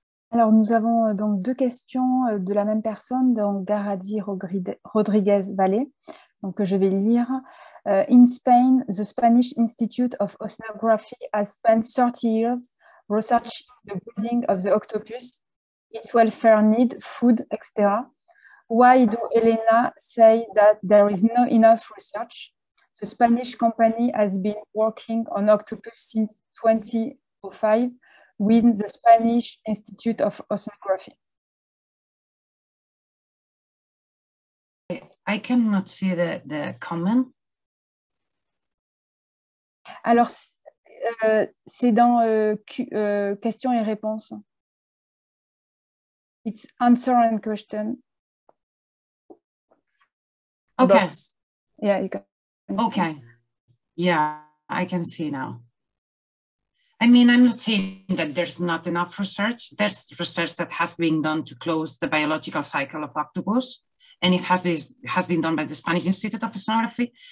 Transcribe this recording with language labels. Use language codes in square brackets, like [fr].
[fr] Alors, nous avons donc 2 questions de la même personne, donc Garadi Rodriguez Valle, donc que je vais lire. [en] In Spain, the Spanish Institute of Oceanography has spent 30 years researching the breeding of the octopus, its welfare need, food, etc. Why do Elena say that there is not enough research? The Spanish company has been working on octopus since 2005 with the Spanish Institute of Oceanography. I cannot see the comment. [fr] Alors, C'est dans questions et réponses. [en] It's answer and question. Okay. Box. Yeah, you can Okay. Yeah, I can see now. I mean, I'm not saying that there's not enough research. There's research that has been done to close the biological cycle of octopus, and it has been done by the Spanish Institute of Oceanography.